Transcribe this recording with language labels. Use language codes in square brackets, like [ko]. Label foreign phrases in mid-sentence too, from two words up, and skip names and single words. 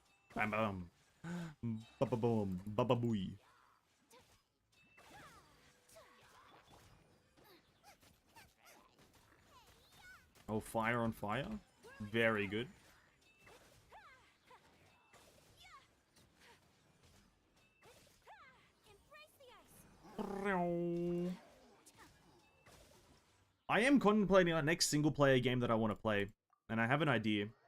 [en] Bam bam. Ba ba boom. Ba ba booey. Oh, fire on fire. Very good. I am contemplating our next single player game that I want to play, and I have an idea.